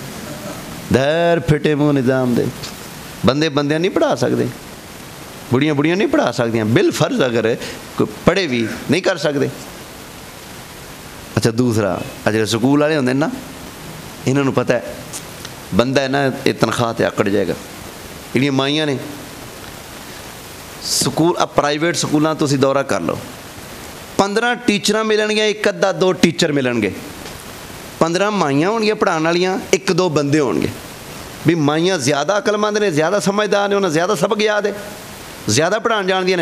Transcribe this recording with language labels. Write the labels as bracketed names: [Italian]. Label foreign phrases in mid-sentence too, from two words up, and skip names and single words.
[Punjabi] ਦਰ ਫਿੱਟੇ ਮੂੰਹ ਨਿਜ਼ਾਮ ਦੇ, ਬੰਦੇ ਬੰਦੀਆਂ ਨਹੀਂ ਪੜ੍ਹਾ ਸਕਤੇ, ਬੁੱਢੀਆਂ ਬੁੱਢੀਆਂ ਨਹੀਂ ਪੜ੍ਹਾ ਸਕਦੀਆਂ, ਬਿਲ ਫ਼ਰਜ਼ ਅਗਰ ਕੋਈ ਪੜ੍ਹੇ ਭੀ ਨਹੀਂ ਕਰ ਸਕਤੇ। ਅੱਛਾ, ਦੂਸਰਾ ਅਜੇ ਸਕੂਲ ਵਾਲੇ ਹੋਂਦੇ ਨਾ, ਇਨ੍ਹੋਂ ਪਤਾ ਹੈ ਬੰਦਾ ਹੈ ਨਾ ਯੇ ਤਨਖ਼ਾਹ ਤੇ ਆਕੜ ਜਾਏਗਾ। ਜਿਹੜੀਆਂ ਮਾਈਆਂ ਨੇ ਸਕੂਲ, ਆ ਪ੍ਰਾਈਵੇਟ ਸਕੂਲਾਂ ਤੁਸੀਂ ਦੌਰਾ ਕਰ ਲਓ, 15 ਟੀਚਰਾਂ ਮਿਲਣਗੀਆਂ, ਇੱਕ ਅੱਧਾ 2 ਟੀਚਰ ਮਿਲਣਗੇ, 15 ਮਾਈਆਂ ਹੋਣਗੀਆਂ ਪੜ੍ਹਾਉਣ ਵਾਲੀਆਂ, 1-2 ਬੰਦੇ ਹੋਣਗੇ। ਵੀ ਮਾਈਆਂ ਜ਼ਿਆਦਾ ਅਕਲਮੰਦ ਨੇ, ਜ਼ਿਆਦਾ ਸਮਝਦਾਰ ਨੇ, ਉਹਨਾਂ ਜ਼ਿਆਦਾ ਸਬਕ ਯਾਦ ਹੈ, ਜ਼ਿਆਦਾ ਪੜ੍ਹਾਉਣ ਜਾਣਦੀਆਂ ਨੇ?